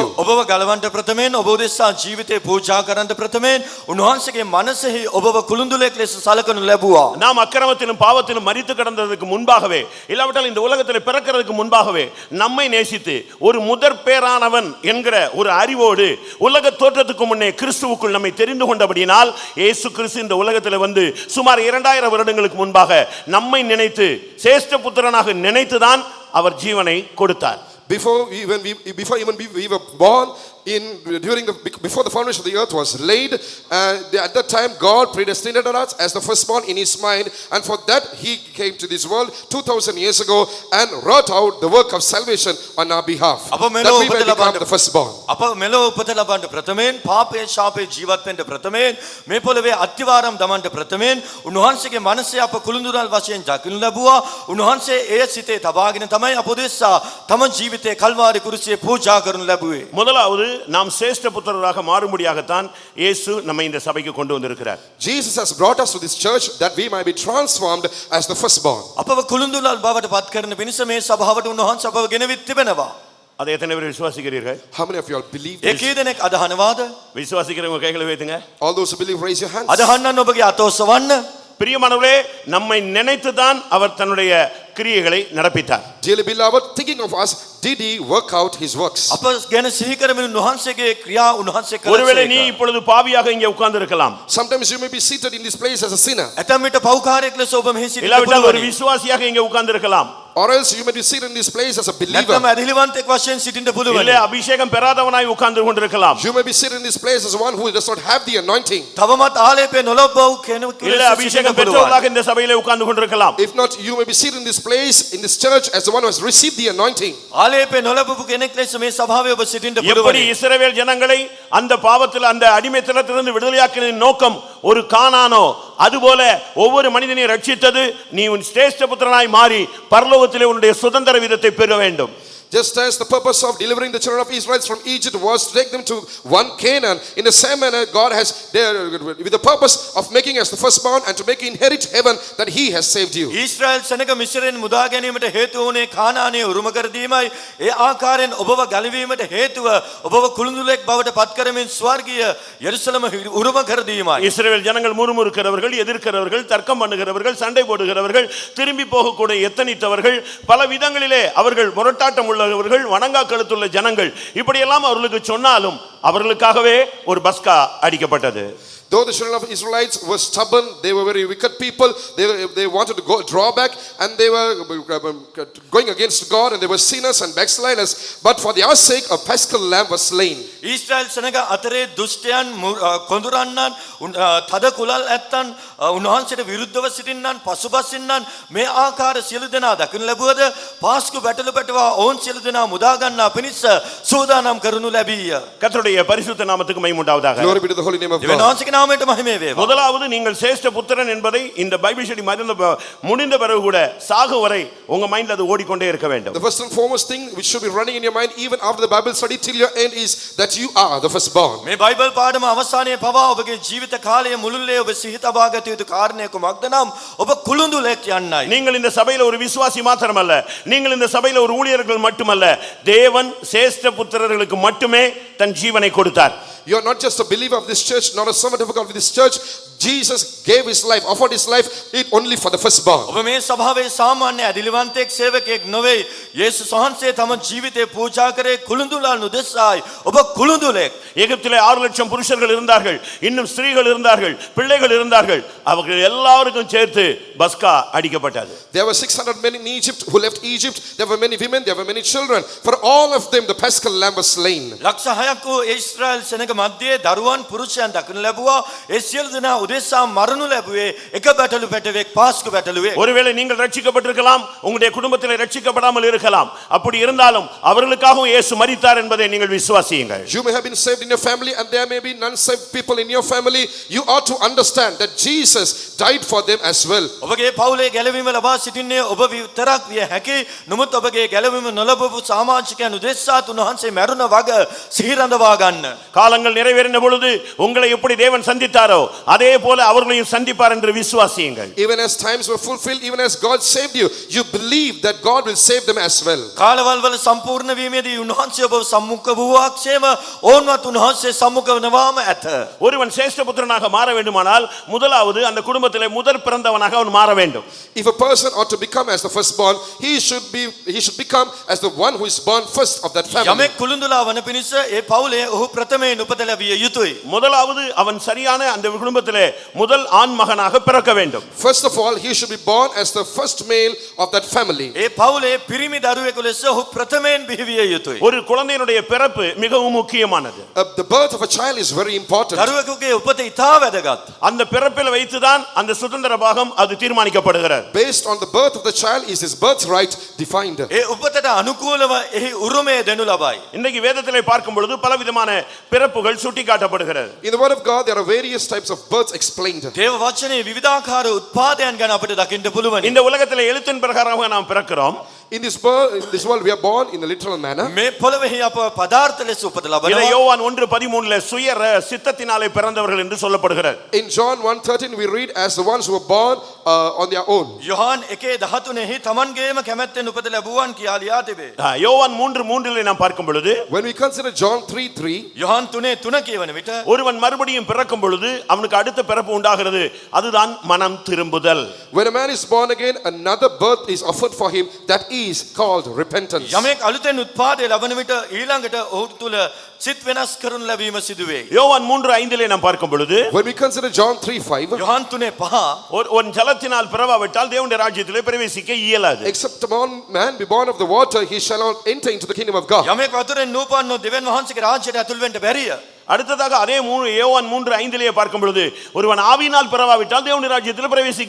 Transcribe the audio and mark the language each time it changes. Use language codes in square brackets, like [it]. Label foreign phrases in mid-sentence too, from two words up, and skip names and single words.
[si] ඔබව ගලවන්න ප්‍රථමයෙන් ඔබ උදෙසා ජීවිතේ පූජා කරන්න ප්‍රථමයෙන් උන්වහන්සේගේ මනසෙහි ඔබව කුළුඳුලෙක් ලෙස සලකනු ලැබුවා. [ta] நாம் அக்கிரமத்திலும் பாவத்திலும் மரித்து கிடந்ததுக்கு முன்பாகவே, இல்லாவிட்டால் இந்த உலகத்தில் பிறக்கிறதுக்கு முன்பாகவே நம்மை நேசித்து ஒரு முதற் பேரானவன் என்கிற ஒரு அறிவோடு உலக தோற்றத்துக்கு முன்னே கிறிஸ்துவுக்குள் நம்மை தெரிந்து கொண்டபடியினால் இயேசு கிறிஸ்து இந்த உலகத்தில் வந்து சுமார் 2000 வருடங்களுக்கு முன்பாக நம்மை நினைத்து சேஷ்ட புத்திரனாக நினைத்துதான் அவர் ஜீவனை கொடுத்தார். [en] Before we were born, before the foundation of the earth was laid, at that time God predestinated us as the firstborn in his mind, and for that he came to this world 2000 years ago and wrought out the work of salvation on our behalf, [si] අප [en] that [si] මෙලොව [en] we may [si] උපත [en] become [si] ලබන්න [en] the firstborn. [si] අප මෙලොව උපත ලබන්න ප්‍රථමයෙන් පාපයේ ශාපයේ ජීවත් වෙන්න ප්‍රථමයෙන් මේ පොළවේ අත්තිවාරම් දමන්න ප්‍රථමයෙන් උන්වහන්සේගේ මනසේ අප කුළුඳුරල් වශයෙන් දකිනු ලැබුවා. උන්වහන්සේ ඒ සිතේ තබාගෙන තමයි අප උදෙසා තම ජීවිතේ කල්වාරි කුරුසියේ පූජා කරනු ලැබුවේ. [ta] முதலாவது நாம் சேஷ்ட புத்திரராக மாறும்படியாகத்தான் இயேசு நம்மை இந்த சபைக்கு கொண்டு வந்திருக்கிறார். [en] Jesus has brought us to this church that we might be transformed as the firstborn. [si] අපව කුළුඳුරල් බවට පත් කරන පිණිස මේ සභාවට උන්වහන්සේ අපව ගෙනවිත් තිබෙනවා. [ta] அதை எத்தனை பேர் விசுவாசிக்கிறீர்கள்? [en] How many of you all believe [si] ඒ [en] this? [si] කී දෙනෙක් අදහනවාද? [ta] விசுவாசிக்கிறவங்க கைகளை வைத்துங்க. [en] All those who believe, raise your hands. [si] අදහන්නන් ඔබගේ අත ඔසවන්න. [ta] பிரியமானவர்களே, நம்மை நினைத்துதான் அவர் தன்னுடைய கிரியைகளை நடப்பித்தார். [en] Dearly beloved, thinking of us, did he work out his works? [si] අප ගැන සිහි කරමින් උන්වහන්සේගේ ක්‍රියා උන්වහන්සේ [ta] ஒருவேளை நீ [si] කළා. [ta] இப்பொழுது பாவியாக இங்கே உட்கார்ந்து இருக்கலாம். [en] Sometimes you may be seated in this place as a sinner, [si] ඇතැම් විට පව්කාරයෙක් ලෙස ඔබ මෙහි සිටින්න [ta] இல்லாவிட்டால் ஒரு [si] පුළුවනි. [ta] விசுவாசியாக இங்கே உட்கார்ந்து இருக்கலாம். [en] or else you may be seated in this place as a believer. [si] නැත්නම් ඇදහිලිවන්තෙක් වශයෙන් සිටින්න [ta] இல்லை [si] පුළුවනි. [ta] அபிஷேகம் பெறாதவனாய் உட்கார்ந்து கொண்டிருக்கலாம். [en] You may be seated in this place as one who does not have the anointing. [si] තවමත් ආලේපේ නොලබව කෙනෙකු [ta] இல்லை [si] ලෙස සිටින්න [ta] அபிஷேகம் [si] පුළුවනි. [ta] பெற்றவர்களாக இந்த சபையிலே உட்கார்ந்து கொண்டிருக்கலாம். [en] If not, you may be seated in this place, in this church, as the one who has received the anointing. [si] ආලේපේ නොලබපු කෙනෙක් ලෙස මේ සභාවේ ඔබ සිටින්න [ta] எப்படி [si] පුළුවනි. [ta] இஸ்ரவேல் ஜனங்களை அந்த பாவத்தில் அந்த அடிமைத்தனத்திலிருந்து விடுதலையாக்கின நோக்கம் ஒரு கானானோ, அதுபோல ஒவ்வொரு மனிதனையும் ரட்சித்தது நீ உன் சிரேஷ்ட புத்திரனாய் மாறி பரலோகத்திலே உன்னுடைய சுதந்திர விதத்தை பெற வேண்டும். [en] Just as the purpose of delivering the children of Israel from Egypt was to take them to one Canaan, in the same manner God has with the purpose of making us the firstborn and to make you inherit heaven, that he has saved you. [si] ඊශ්‍රායල් සෙනඟ මිශ්‍රයෙන් මුදා ගැනීමට හේතු වුණේ කානානයේ උරුම කර දීමයි. ඒ ආකාරයෙන් ඔබව ගලවීමට හේතුව ඔබව කුළුඳුලෙක් බවට පත් කරමින් ස්වර්ගීය යෙරුසලම උරුම කර දීමයි. [ta] இஸ்ரவேல் ஜனங்கள் முறுமுறுக்கிறவர்கள், எதிர்க்கிறவர்கள், தர்க்கம் பண்ணுகிறவர்கள், சண்டை போடுகிறவர்கள், திரும்பி போகக்கூட எத்தனித்தவர்கள், பல விதங்களிலே அவர்கள் முரட்டாட்டம் உள்ளவர்கள், வணங்கா கழுத்துள்ள ஜனங்கள், இப்படியெல்லாம் அவர்களுக்கு சொன்னாலும் அவர்களுக்காகவே ஒரு பஸ்கா அடிக்கப்பட்டது. [en] Though the children of Israelites were stubborn, they were very wicked people. They wanted to draw back, and they were going against God, and they were sinners and backsliders. But for their sake, a paschal lamb was slain. [si] ඊශ්‍රායෙල් සෙනග අතරේ දුෂ්ටයන් කොඳුරන්නන් තද කුලල් ඇත්තන් උන්වහන්සේට විරුද්ධව සිටින්නන් පසුබසින්නන් මේ ආකාර සියලු දෙනා දකින ලැබුවද පාස්කු බැටළු පැටවා ඔවුන් සියලු දෙනා මුදා ගන්නා පිණිස සූදානම් කරනු ලැබීය. [ta] கர்த்தருடைய பரிசுத்த நாமத்துக்கு மகிமை உண்டாவதாக. [en] Glory be to the holy name of [si] දෙවියන් [en] God. [si] වහන්සේගේ නාමයට මහිමේ වේවා. [ta] முதலாவது நீங்கள் சேஷ்ட புத்திரன் என்பதை இந்த [en] Bible study [ta] முடிந்த பிறகு கூட சாகு வரை உங்க மைண்ட்ல அது ஓடிக்கொண்டே இருக்க வேண்டும். [en] The first and foremost thing which should be running in your mind even after the Bible study till your end is that you are the firstborn. [si] මේ බයිබල් පාඩම අවසානයේ පවා ඔබගේ ජීවිත කාලය මුළුල්ලේ ඔබ සිහි තබා ගත යුතු කාරණය කුමක්ද නම් ඔබ කුළුඳුලෙක් යන්නයි. [ta] நீங்கள் இந்த சபையில ஒரு விசுவாசி மாத்திரமல்ல, நீங்கள் இந்த சபையில ஒரு ஊழியர்கள் மட்டுமல்ல, தேவன் சேஷ்ட புத்திரர்களுக்கு மட்டுமே தன் ஜீவனை கொடுத்தார். [en] You are not just a believer of this church, not a servant of God of this church. Jesus gave his life, offered his life, it only for the firstborn. [si] ඔබ මේ සභාවේ සාමාන්‍ය ඇදිලිවන්තයෙක් සේවකයෙක් නොවේ. යේසුස් වහන්සේ තම ජීවිතේ පූජා කරේ කුළුඳුලන් උදෙසායි. ඔබ කුළුඳුලෙක්. [ta] எகிப்திலே 6 லட்சம் புருஷர்கள் இருந்தார்கள், இன்னும் ஸ்திரீகள் இருந்தார்கள், பிள்ளைகள் இருந்தார்கள். அவர்கள் எல்லாருக்கும் சேர்த்து பஸ்கா அடிக்கப்பட்டது. [en] There were 600 men in Egypt who left Egypt. There were many women, there were many children. For all of them, the paschal lamb was slain. [si] ලක්ෂ 6ක් වූ ඊශ්‍රායෙල් සෙනග මැද්දේ දරුවන් පුරුෂයන් දකින්න ලැබුවා. ඒ සියලු දෙනා උදෙසා මරණු ලැබුවේ එක බැටළු පැටවෙක් පාස්කු බැටළුවේ. [ta] ஒருவேளை நீங்கள் ரட்சிக்கப்பட்டிருக்கலாம், உங்களுடைய குடும்பத்திலே ரட்சிக்கப்படாமல் இருக்கலாம். அப்படி இருந்தாலும் அவர்களுக்காகவும் இயேசு மரித்தார் என்பதை நீங்கள் விசுவாசியுங்கள். [en] You may have been saved in your family and there may be non-saved people in your family. You ought to understand that Jesus died for them as well. [si] ඔබගේ පවුලේ ගැලවීම ලබා සිටින්නේ ඔබ විතරක් විය හැකි. නමුත් ඔබගේ ගැලවීම නොලබපු සමාජිකයන් උදෙසා උන්වහන්සේ මැරුණ වග සිහි රඳවා ගන්න. [ta] காலங்கள் நிறைவேறின பொழுது உங்களை எப்படி தேவன் சந்தித்தாரோ அதே போல அவர்களையும் சந்திப்பார் என்று விசுவாசியுங்கள். [en] Even as times were fulfilled, even as God saved you, you believe that God will save them as well. [si] කාලවල වල සම්පූර්ණ වීමේදී උන්වහන්සේ ඔබ සම්මුඛ වූවාක්ෂේම ඕන්වත් උන්වහන්සේ සම්මුඛ වනවාම ඇත. [ta] ஒருவன் சேஷ்ட புத்திரனாக மாற வேண்டுமானால் முதலாவது அந்த குடும்பத்திலே முதற் பிறந்தவனாக அவன் மாற வேண்டும். [en] If a person ought to become as the firstborn, he should become as the one who is born first of that family. [si] යමෙක් කුළුඳුලා වන පිණිස ඒ පවුලේ ඔහු ප්‍රථමයෙන් උපත ලැබිය යුතුයි. [ta] முதலாவது அவன் சரியான அந்த குடும்பத்திலே முதல் ஆண் மகனாக பிறக்க வேண்டும். [en] First of all, he should be born as the first male of that family. [si] ඒ පවුලේ පිරිමි දරුවෙකු ලෙස ඔහු ප්‍රථමයෙන් බිහිවිය යුතුයි. [ta] ஒரு குழந்தையினுடைய பிறப்பு மிகவும் முக்கியமானது. [en] The birth of a child is very important. [si] දරුවෙකුගේ උපත ඉතා වැදගත්. [ta] அந்த பிறப்பில் வைத்துதான் அந்த சுதந்திர பாகம் அது தீர்மானிக்கப்படுகிறது. [en] Based on the birth of the child is his birthright defined. [si] ඒ උපතට අනුකූලව එහි උරුමය දෙනු ලබයි. [ta] இன்றைக்கு வேதத்திலே பார்க்கும் பொழுது பலவிதமான பிறப்புகள் சுட்டிக்காட்டப்படுகிறது. [en] In the word of God, there are various types of births explained. [si] දේව වචනේ විවිධාකාර උත්පාදයන් ගැන අපිට දකින්න පුළුවන්. [ta] இந்த உலகத்திலே எழுத்தின் பிரகாரமாக நாம் பிறக்கிறோம். [en] In this world, we are born in a literal manner. [si] මේ පොළොවේ අප පදාර්ථ ලෙස උපත [ta] இதை [si] ලබනවා. [ta] யோவான் 1:13 சுய சித்தத்தினாலே பிறந்தவர்கள் என்று சொல்லப்படுகிறது. [en] In John 1:13, we read as the ones who were born on their own. [si] යොහාන් 1:13 තමන්ගේම කැමැත්තෙන් උපත ලැබුවන් කියලා ලියා තිබේ. [ta] யோவான் 3:3 நாம் பார்க்கும் பொழுது [en] When we consider John 3:3, [si] යොහාන් 3:3 කියවන විට [ta] ஒருவன் மறுபடியும் பிறக்கும் பொழுது அவனுக்கு அடுத்த பிறப்பு உண்டாகிறது. அதுதான் மனம் திரும்புதல். [en] when a man is born again, another birth is offered for him. That is called repentance. [si] යමෙක් අලුතෙන් උත්පාදය ලබන විට ඊළඟට ඔහු තුල සිත් වෙනස් කරනු ලැබීම සිදුවේ. [ta] யோவான் 3:5 நாம் பார்க்கும் பொழுது [en] When we consider John 3:5, [si] යොහාන් 3:5 [ta] ஒரு ஜலத்தினால் பிறவாவிட்டால் தேவனுடைய ராஜ்யத்திலே பிரவேசிக்க இயலாது. [en] except a man be born of the water, he shall not enter into the kingdom of God. [si] යමෙක් වතුරෙන් නූපන්නොත් දෙවියන් වහන්සේගේ රාජ්‍යයට ඇතුල් වෙන්න බැරිය. [ta] அடுத்ததாக அதே யோவான் 3:5 பார்க்கும் பொழுது ஒருவன் ஆவியினால் பிறவாவிட்டால் தேவனுடைய ராஜ்யத்தில் பிரவேசிக்க